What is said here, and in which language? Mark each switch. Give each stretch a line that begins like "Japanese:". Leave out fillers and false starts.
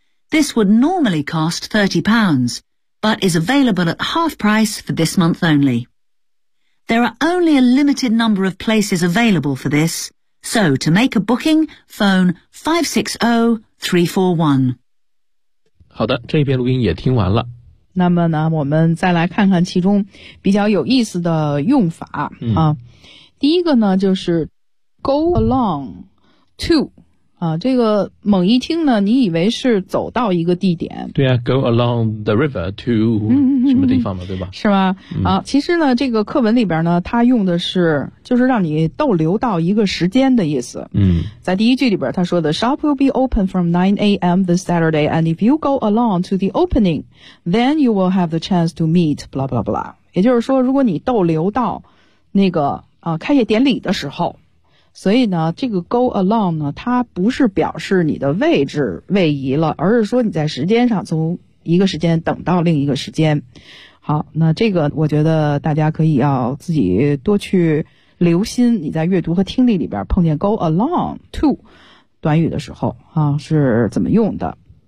English: This would normally cost £30,but is available at half price for this month only. There are only a limited number of places available for this, so to make a booking, phone 560-341.
Chinese: 好的，这边录音也听完了。那么呢，我们再来看看其中比较有意思的用法、第一个呢，就是
English: go along to。
Chinese: 这个猛一听呢，你以为是走到一个地点。对啊 ，
English: go along the river to
Chinese: 什么地方嘛，对吧？是吧、其实呢，这个课文里边呢，它用的是就是让你逗留到一个时间的意思。在第一句里边，他说的
English: shop will be open from 9 a.m. this Saturday, and if you go along to the opening, then you will have the chance to meet blah blah blah。
Chinese: 也就是说，如果你逗留到那个开业典礼的时候。所以呢这个
English: go along
Chinese: 呢它不是表示你的位置位移了，而是说你在时间上从一个时间等到另一个时间。好，那这个我觉得大家可以要自己多去留心你在阅读和听力里边碰见
English: go along to
Chinese: 短语的时候是怎么用的。